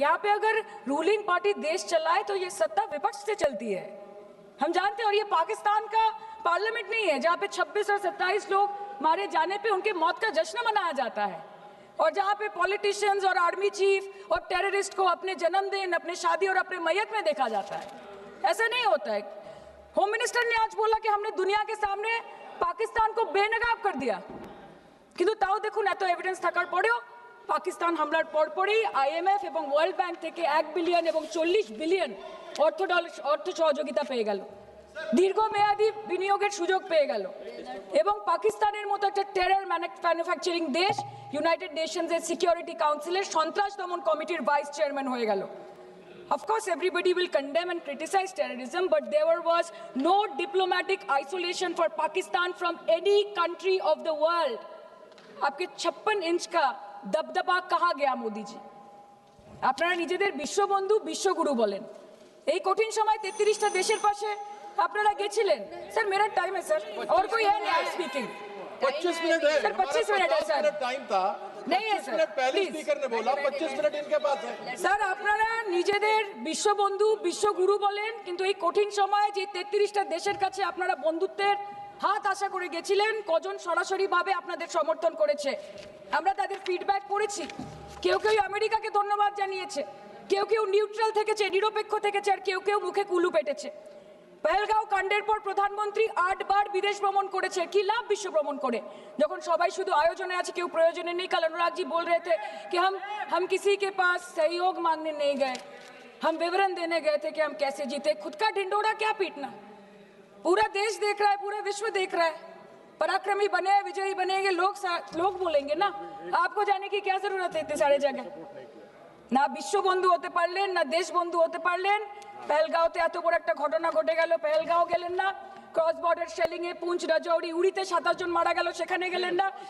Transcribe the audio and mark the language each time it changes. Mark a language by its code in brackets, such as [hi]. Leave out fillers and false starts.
[hi] यहाँ पे अगर रूलिंग पार्टी देश चलाए तो ये सत्ता विपक्ष से चलती है, हम जानते हैं। और ये पाकिस्तान का पार्लियामेंट नहीं है जहाँ पे 26 और 27 लोग मारे जाने पे उनके मौत का जश्न मनाया जाता है, और जहाँ पे पॉलिटिशियंस और आर्मी चीफ और टेररिस्ट को अपने जन्मदिन, अपने शादी और अपने मैयत में देखा जाता है। ऐसा नहीं होता है। होम मिनिस्टर ने आज बोला कि हमने दुनिया के सामने पाकिस्तान को बेनकाब कर दिया, [bn] কিন্তু তাও দেখুন এত এভিডেন্স থাকার পরেও পাকিস্তান হামলার পরপরই আইএমএফ এবং ওয়ার্ল্ড ব্যাংক থেকে 1 বিলিয়ন এবং 40 বিলিয়ন অর্থ সহযোগিতা পেয়ে গেল, দীর্ঘমেয়াদী বিনিয়োগের সুযোগ পেয়ে গেল, এবং পাকিস্তানের মতো একটা টেরর ম্যানুফ্যাকচারিং দেশ ইউনাইটেড নেশনসের সিকিউরিটি কাউন্সিলের সন্ত্রাস দমন কমিটির ভাইস চেয়ারম্যান হয়ে গেল। [en] Of course, everybody will condemn and criticize terrorism, but there was no diplomatic isolation for Pakistan from any country of the world. [hi] आपके 56 इंच का दबदबा कहाँ गया मोदी जी? [bn] আপনারা নিজেদের বিশ্ববন্ধু বিশ্বগুরু বলেন, এই কঠিন সময় 33টা দেশের পাশে আপনারা গেছিলেন। [hi] স্যার मेरा टाइम है सर, और कोई है नहीं स्पीकिंग। 25 मिनट है सर 25 मिनट है सर, टाइम था, नहीं है 25 सर, मिनट पहले प्लीज। स्पीकर ने बोला 25 मिनट इनके पास है। [bn] স্যার আপনারা নিজেদের বিশ্ববন্ধু বিশ্বগুরু বলেন, কিন্তু এই কঠিন সময়ে যে 33টা দেশের কাছে আপনারা বন্ধুত্বের হাত আশা করে গেছিলেন, কজন সরাসরি ভাবে আপনাদের সমর্থন করেছে আমরা তাদের ফিডব্যাক পড়েছি। কেউ আমেরিকাকে ধন্যবাদ জানিয়েছে, কেউ নিউট্রাল থেকেছে, নিরপেক্ষ থেকেছে, আর কেউ মুখে কুলু পেটেছে। পহেলগাঁও কাণ্ডের পর প্রধানমন্ত্রী 8 বার বিদেশ ভ্রমণ করেছে, কি লাভ বিশ্ব ভ্রমণ করে যখন সবাই শুধু আয়োজনে আছে, কেউ প্রয়োজনে নেই। [hi] कल अनुराग जी बोल रहे थे कि हम किसी के पास सहयोग मांगने नहीं गए, हम विवरण देने गए थे कि हम कैसे जीते। खुद का ढिंडोरा क्या पीटना, पूरा देश देख रहा है, पूरा विश्व देख रहा है। पराक्रमी बने, विजयी बनेंगे लोग बोलेंगे ना, आपको जाने की क्या जरूरत है इतने सारे जगह। [bn] না বিশ্ব বন্ধু হতে পারলেন, না দেশ বন্ধু হতে পারলেন। পেহেলগাঁওতে এত বড় একটা ঘটনা ঘটে গেল, পেহেলগাঁও গেলেন না। ক্রস বর্ডার শেলিং এ পুঞ্চ, রাজৌরি, উড়িতে 27 জন মারা গেল, সেখানে গেলেন না।